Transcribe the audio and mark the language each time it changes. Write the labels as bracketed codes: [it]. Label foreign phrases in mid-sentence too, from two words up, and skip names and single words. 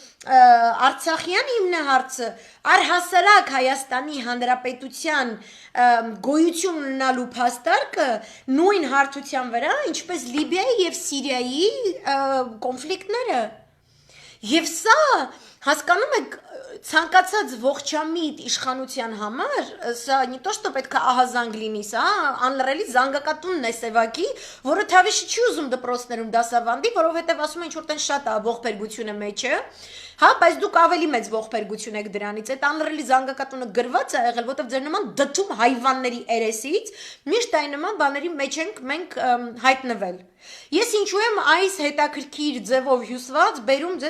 [hy] Արցախյան հիմնահարցը առհասարակ Հայաստանի Հանրապետության գոյություն ունենալու փաստարկը նույն հարթության վրա, ինչպես Լիբիայի եւ Սիրիայի կոնֆլիկտները։ Եվ սա հասկանում եք ցանկացած ողջամիտ իշխանության համար, սա [ru] не то что [hy] պետք է ահազանգ լինի, սա անլրելի զանգակատունն է Սևակի, որը Թավիշը չի ուզում դպրոցներում դասավանդի, որովհետև ասում են ինչ որ տեն շատ է ողբերգությունը մեջը, հա, բայց դուք ավելի մեծ ողբերգություն եք դրանից, այդ անլրելի զանգակատունը գրված է եղել, որովհետև ձեր նման դդում հայվանների երեսից միշտ այն նման բաների մեջ ենք մենք հայտնվել։ Ես ինչու եմ այս հետաքրքիր ձևով հյուսված բերում ձեզ